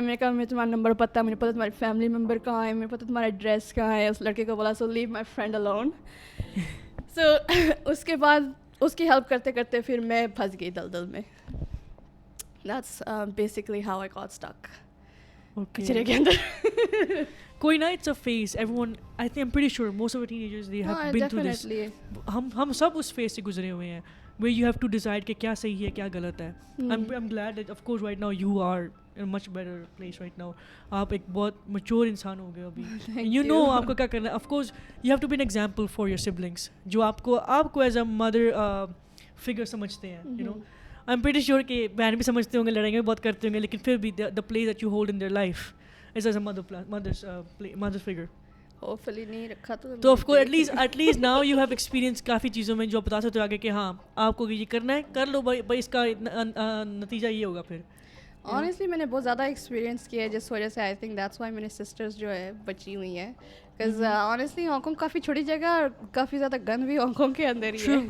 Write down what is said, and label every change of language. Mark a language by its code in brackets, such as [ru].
[ur] میں نے کہا مجھے تمہارا نمبر پتہ ہے, مجھے پتہ تمہاری فیملی ممبر کہاں ہے, مجھے پتہ تمہارا ایڈریس کہاں ہے. اس لڑکے کو بولا [en] So leave my friend alone. [ur] سو اس کے بعد اس کی ہیلپ کرتے کرتے پھر میں پھنس گئی دلدل میں. [en] that's basically how I got stuck [ur] کچرے کے اندر. کوئی نا, [en] it's a phase. Everyone, I think I'm pretty sure most of the teenagers they have been through this. [ur] ہم سب اس phase سے گزرے ہوئے ہیں. [en] where you have to decide [ur] کہ کیا صحیح ہے کیا غلط ہے. [en] I'm glad that of course right now you are in a much better place right now. [ur] آپ ایک بہت mature انسان ہو گئے ابھی. [en] You know [ur] آپ کو کیا کرنا ہے. [en] Of course you have to be an example for your siblings [ur] جو آپ کو ایز [en] a mother figure [ur] سمجھتے ہیں. [en] You know I'm pretty sure [ur] کہ بہن بھی سمجھتے ہوں گے, [en] لڑائیں بھی بہت کرتے ہوں گے, [ur] لیکن پھر بھی [en] the place that you hold in their life is as a mother's figure. [ur] Hopefully نہیں رکھا [en] تو of course at least now you have experience [ur] کافی چیزوں میں جو آپ بتا سکتے ہو آگے کہ ہاں آپ کو یہ کرنا ہے کر لو بھائی, اس کا نتیجہ یہ ہوگا. پھر آنیسٹلی میں نے بہت زیادہ ایکسپیرینس کیا ہے جس وجہ سے [en] I think that's why [ur] میری سسٹرز جو ہے بچی ہوئی ہیں, بکاز آنیسٹلی ہانگ کانگ کافی چھوٹی جگہ اور کافی زیادہ گند بھی ہانگ کانگ کے اندر ہی ہے.